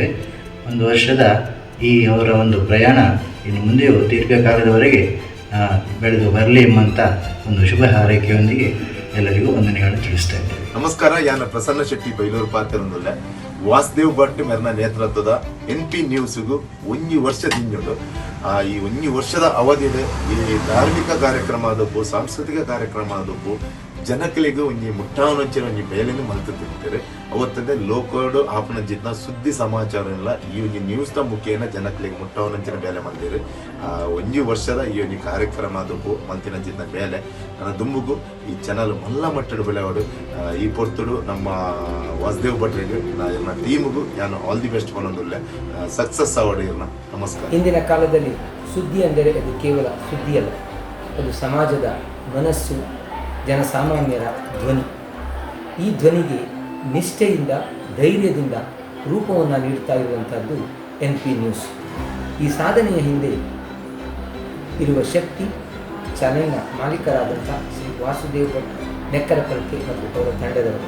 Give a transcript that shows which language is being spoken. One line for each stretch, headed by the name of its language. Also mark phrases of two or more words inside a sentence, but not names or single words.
Kannada: 1 ವರ್ಷದ ಈ ಅವರ ಒಂದು ಪ್ರಯಾಣ ಇನ್ನು ಮುಂದೆಯೂ ದೀರ್ಘಕಾಲದವರೆಗೆ ಬೆಳೆದು ಬರಲಿ ಎಂಬಂಥ ಒಂದು ಶುಭ ಹಾರೈಕೆಯೊಂದಿಗೆ ಎಲ್ಲರಿಗೂ ವಂದನೆಗಳನ್ನು ತಿಳಿಸ್ತಾ ಇದ್ದೇವೆ.
Tulu: ನಮಸ್ಕಾರ, ಯಾನ ಪ್ರಸನ್ನ ಶೆಟ್ಟಿ ಬೈಲೂರು ಪಾರ್ಕರೊಂದಿಲ್ಲ ವಾಸುದೇವ್ ಭಟ್ ಮೆರ್ನ ನೇತೃತ್ವದ NP ನ್ಯೂಸ್ಗೂ 1 ವರ್ಷದಿಂದ ಈ 1 ವರ್ಷದ ಅವಧಿಯಲ್ಲಿ ಈ ಧಾರ್ಮಿಕ ಕಾರ್ಯಕ್ರಮ ಆದಪ್ಪು, ಸಾಂಸ್ಕೃತಿಕ ಕಾರ್ಯಕ್ರಮ ಆದಪ್ಪು ಜನಕಲಿಗೂ ಒಂಜಿ ಮುಟ್ಟಾವನಂಚಿನ ಒಂಜಿ ಬೇಲೆಯನ್ನು ಮಲ್ತಿರ್ತಾರೆ. ಅವತ್ತಂದೆ ಲೋಕಡು ಆಪನ ಜಿತ್ನ ಸುದ್ದಿ ಸಮಾಚಾರ ಎಲ್ಲ ಈ ಒಂದು ನ್ಯೂಸ್ನ ಮುಖೇನ ಜನಕಲಿಗೆ ಮುಟ್ಟಾವನಂಚಿನ ಬೇಲೆ ಮಲ್ತಿರು. 1 ವರ್ಷದ ಈ ಒಂದು ಕಾರ್ಯಕ್ರಮ ಆದಪ್ಪು ಮಲ್ತಿನ ಜಿತ್ನ ಬೇಲೆ ನನ್ನ ದುಂಬುಗು ಈ ಚಾನಲ್ ಮಲ್ಲ ಮಟ್ಟದ ಬೆಳೆವಾಡು ಈ ಪೊರ್ತುಡು ನಮ್ಮ ವಾಸುದೇವ್ ಭಟ್ರಿಗೆ ಇರ್ನ ಟೀಮ್ಗೂ ನಾನು
English: all the best
Tulu: ಕೊನೊಂದುಲ್ಲೆ ಸಕ್ಸಸ್ ಆವಡು ಇರ್ನ.
Kannada: ನಮಸ್ಕಾರ. ಇಂದಿನ ಕಾಲದಲ್ಲಿ ಸುದ್ದಿ ಅಂದರೆ ಅದು ಕೇವಲ ಸುದ್ದಿಯಲ್ಲ, ಅದು ಸಮಾಜದ ಮನಸ್ಸು, ಜನಸಾಮಾನ್ಯರ ಧ್ವನಿ. ಈ ಧ್ವನಿಗೆ ನಿಷ್ಠೆಯಿಂದ ಧೈರ್ಯದಿಂದ ರೂಪವನ್ನು ನೀಡ್ತಾ ಇರುವಂಥದ್ದು NP ನ್ಯೂಸ್. ಈ ಸಾಧನೆಯ ಹಿಂದೆ ಇರುವ ಶಕ್ತಿ ಚಾನೆಲ್ನ ಮಾಲೀಕರಾದಂಥ ಶ್ರೀ ವಾಸುದೇವ್ ಭಟ್ ನೆಕ್ಕರಪಲ್ಕೆ ಮತ್ತು ಅವರ ತಂಡದವರು.